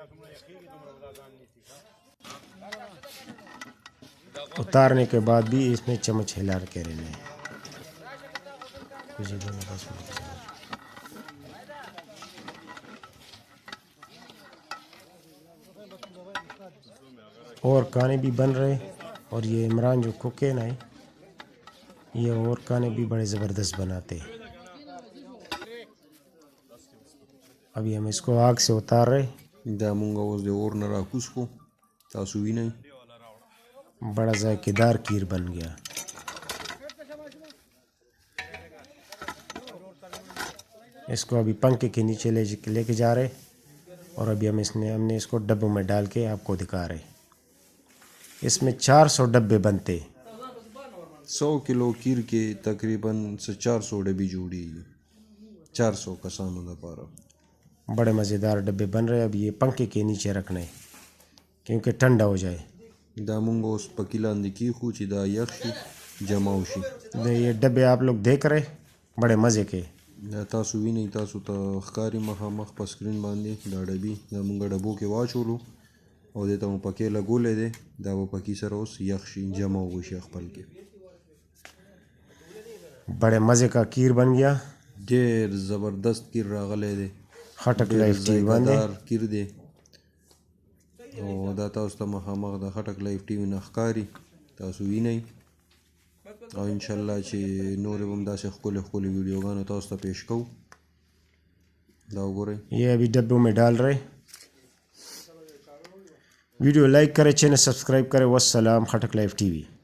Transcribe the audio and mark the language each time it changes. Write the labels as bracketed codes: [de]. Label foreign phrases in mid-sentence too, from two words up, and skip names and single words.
[ur] اتارنے کے بعد بھی اس میں چمچ ہلا کے رہنا ہے. اور کھانے بھی بن رہے اور یہ عمران جو کک ہے نا یہ اور کھانے بھی بڑے زبردست بناتے ہیں. ابھی ہم اس کو آگ سے اتار رہے. [ps] دا مونږ اوس د اور نه راکوز کو تاسو وینئ [ur] بڑا ذائقہ دار کھیر بن گیا. اس کو ابھی پنکھے کے نیچے لے کے جا رہے اور ابھی ہم نے اس کو ڈبوں میں ڈال کے آپ کو دکھا رہے. اس میں 400 ڈبے بنتے. [ps] 100 किलो खीर کې تقریبا 400 ډبې جوړیږي 400 کسانو لپاره. [ur] بڑے مزیدار ڈبے بن رہے۔ اب یہ پنکھے کے نیچے رکھنا ہے کیونکہ ٹھنڈا ہو جائے. [ps] دا مونږ اوس پکې لاندې کېښو چې دا یخ شي جمع وشي. [ur] یہ ڈبے آپ لوگ دیکھ رہے بڑے مزے کے. [ps] دا تاسو وینئ تاسو ته ښکاري مخامخ په سکرین باندې دا ډبې دا مونږ ډبو کې واچولو او دې ته مو پکې لګولی دی دا به پکې سره اوس یخ شي جمع وشي خپل کې. [ur] بڑے مزے کا کھیر بن گیا. [ps] ډېر زبردست کیر راغلی دی. खटक लाइफ टीवी باندې کیر دی او دا تاسو ته مخامخ د خټک لایف ټي وي نه ښکاري تاسو وینئ او انشاءالله چې نورې به هم داسې ښکلې ښکلې ویډیوګانې تاسو ته پیش کوو. دا وګورئ [ur] یہ ابھی ڈبوں میں ڈال رہے۔ ویڈیو لائک کریں، چینل سبسکرائب کریں. والسلام۔ خٹک لائف ٹی وی.